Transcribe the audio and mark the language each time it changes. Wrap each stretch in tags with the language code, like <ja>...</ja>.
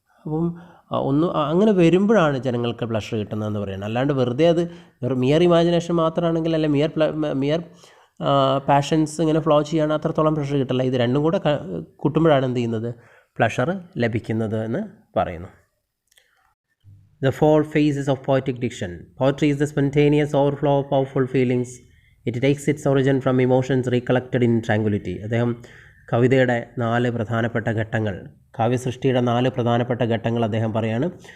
<ml>അപ്പം അങ്ങനെ വരുമ്പോഴാണ് ജനങ്ങൾക്ക് പ്ലഷർ കിട്ടുന്നതെന്ന് പറയുന്നത്. അല്ലാണ്ട് വെറുതെ അത് മിയർ ഇമാജിനേഷൻ മാത്രമാണെങ്കിൽ, അല്ലെ മിയർ പാഷൻസ് ഇങ്ങനെ ഫ്ലോ ചെയ്യാണ്, അത്രത്തോളം പ്ലഷർ കിട്ടില്ല. ഇത് രണ്ടും കൂടെ കൂട്ടുമ്പോഴാണ് എന്ത് ചെയ്യുന്നത്, പ്ലഷർ ലഭിക്കുന്നത് എന്ന് പറയുന്നു.</ml> <en>The four phases of poetic diction. Poetry is the spontaneous overflow of powerful feelings. It takes its origin from emotions recollected in tranquility.</en> <ml>അദ്ദേഹം കവിതയുടെ 4 പ്രധാനപ്പെട്ട ഘട്ടങ്ങൾ, കാവ്യസൃഷ്ടിയുടെ 4 പ്രധാനപ്പെട്ട ഘട്ടങ്ങൾ അദ്ദേഹം പറയാണ്.</ml>